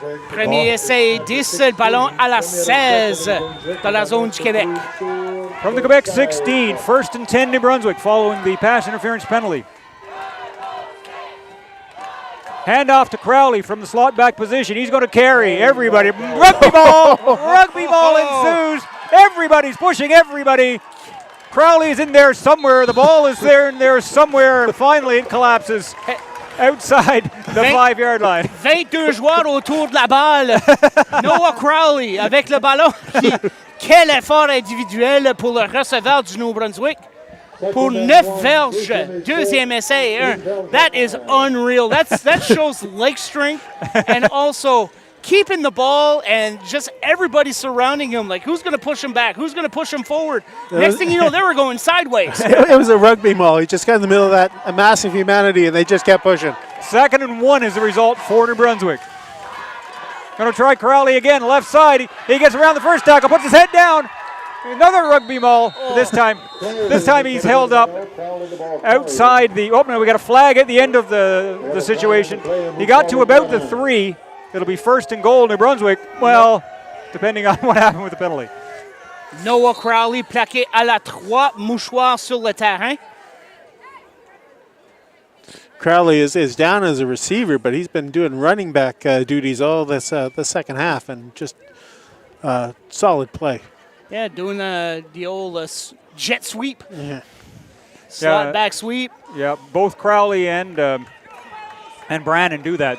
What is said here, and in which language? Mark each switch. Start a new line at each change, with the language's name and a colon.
French: Premier essai 10, le ballon à la 16 de la zone du Québec.
English: From the Quebec 16, 1st and 10 New Brunswick following the pass interference penalty. Handoff to Crowley from the slot back position. He's going to carry everybody. Rugby ball! Rugby ball ensues. Everybody's pushing everybody. Crowley is in there somewhere. The ball is there and there somewhere. And finally it collapses outside the 5-yard line.
French: 22 joueurs autour de la balle. Noah Crowley avec le ballon. Quel effort individuel pour le receveur du Nouveau-Brunswick. Pour 9 verges, deuxième essai, 1.
English: That is unreal. That shows leg strength and also keeping the ball and just everybody surrounding him. Like, who's going to push him back? Who's going to push him forward? Next thing you know, they were going sideways. It was a rugby maul. He just got in the middle of that a massive humanity, and they just kept pushing. 2nd and 1 is the result for New Brunswick. Going to try Crowley again, left side. He gets around the first tackle, puts his head down. Another rugby maul. This time he's held up outside the. Oh no, we got a flag at the end of the situation. He got to about the 3. It'll be 1st and goal, New Brunswick. Well, depending on what happened with the penalty.
French: Noah Crowley plaqué à la 3, mouchoir sur le terrain.
English: Crowley is down as a receiver, but he's been doing running back duties all this the second half, and just solid play. Yeah, doing the old jet sweep. Yeah. Slot back sweep. Yeah, both Crowley and Brandon do that.